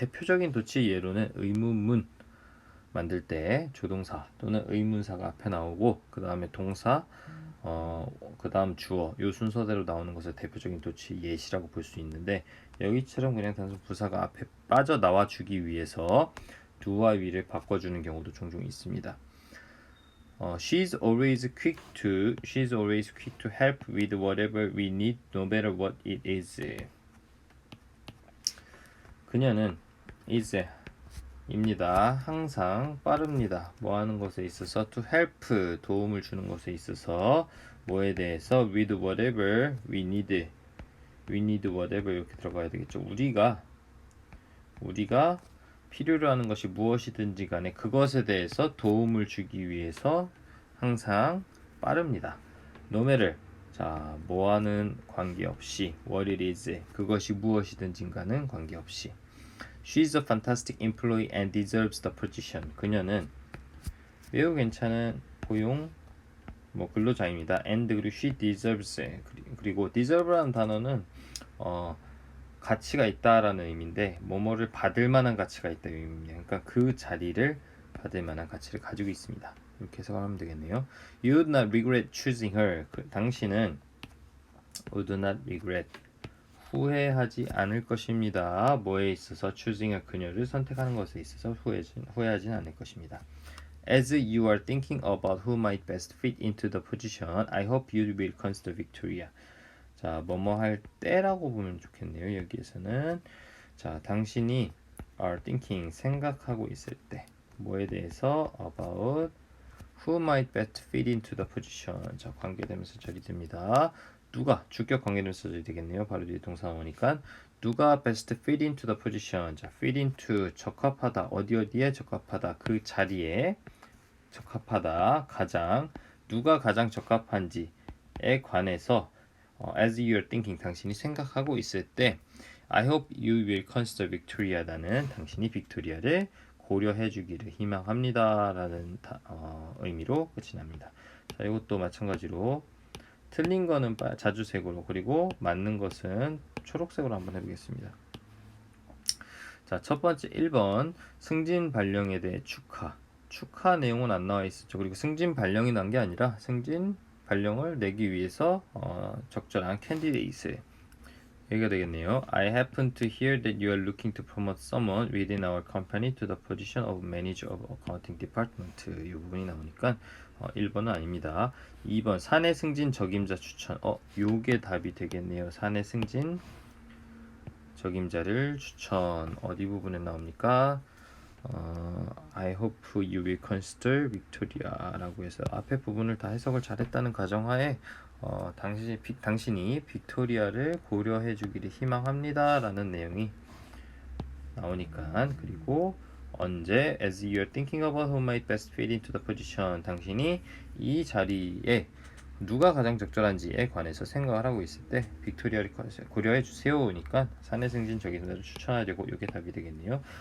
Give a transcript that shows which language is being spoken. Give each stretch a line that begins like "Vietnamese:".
Korean: 대표적인 도치 예로는 의문문 만들 때 조동사 또는 의문사가 앞에 나오고 그 다음에 동사 그 다음 주어 요 순서대로 나오는 것을 대표적인 도치 예시라고 볼 수 있는데 여기처럼 그냥 단순 부사가 앞에 빠져나와 주기 위해서 do와 will을 바꿔주는 경우도 종종 있습니다.
English: She's always quick to help with whatever we need, no matter what it is.
Korean: 그녀는 is 입니다. 항상 빠릅니다. 뭐 하는 것에 있어서 to help 도움을 주는 것에 있어서 뭐에 대해서
English: with whatever we need
Korean: whatever 이렇게 들어가야 되겠죠. 우리가 필요로 하는 것이 무엇이든지 간에 그것에 대해서 도움을 주기 위해서 항상 빠릅니다.
English: no matter
Korean: 자, 뭐하는 관계없이
English: what it is
Korean: 그것이 무엇이든지가는 관계없이
English: She's a fantastic employee and deserves the position.
Korean: 그녀는 매우 괜찮은 고용 근로자입니다. And 그리고 she deserves 그리고 deserve라는 단어는 가치가 있다라는 의미인데 뭐뭐를 받을 만한 가치가 있다는 의미입니다. 그러니까 그 자리를 받을 만한 가치를 가지고 있습니다. 이렇게 해석을 하면 되겠네요.
English: You would not regret choosing her.
Korean: 당신은 would not regret 후회하지 않을 것입니다. 뭐에 있어서 choosing 그녀를 선택하는 것에 있어서 후회하지는 않을 것입니다.
English: As you are thinking about who might best fit into the position, I hope you will consider Victoria.
Korean: 자, 뭐뭐 할 때라고 보면 좋겠네요. 여기에서는 자, 당신이 are thinking 생각하고 있을 때 뭐에 대해서
English: about who might best fit into the position.
Korean: 자, 관계되면서 처리됩니다. 누가 주격 관계되면서 처리되겠네요. 바로 뒤에 동사 나오니까 누가 best fit into the position. 자, fit into 적합하다. 어디에 적합하다. 그 자리에 적합하다. 누가 가장 적합한지에 관해서 as you are thinking 당신이 생각하고 있을 때
English: I hope you will consider Victoria
Korean: 라는 당신이 빅토리아를 고려해 주기를 희망합니다 라는 의미로 끝이 납니다. 자, 이것도 마찬가지로 틀린 거는 자주색으로 그리고 맞는 것은 초록색으로 한번 해보겠습니다. 자, 첫 번째 1번 승진 발령에 대해 축하 내용은 안 나와 있었죠. 그리고 승진 발령이 난 게 아니라 승진 발령을 내기 위해서 적절한 캔디데이트 여기가 되겠네요.
English: I happen to hear that you are looking to promote someone within our company to the position of manager of accounting department.
Korean: 이 부분이 나오니까 1번은 아닙니다. 2번 사내 승진 적임자 추천. 요게 답이 되겠네요. 사내 승진 적임자를 추천. 어디 부분에 나옵니까? I hope you will consider Victoria라고 해서 앞에 부분을 다 해석을 잘했다는 가정하에 당신이 빅토리아를 고려해 주기를 희망합니다라는 내용이 나오니까 그리고 언제
English: as you are thinking about who might best fit into the position
Korean: 당신이 이 자리에 누가 가장 적절한지에 관해서 생각을 하고 있을 때 빅토리아를 고려해 주세요니까 사내 승진 적임자를 추천하려고 이게 답이 되겠네요.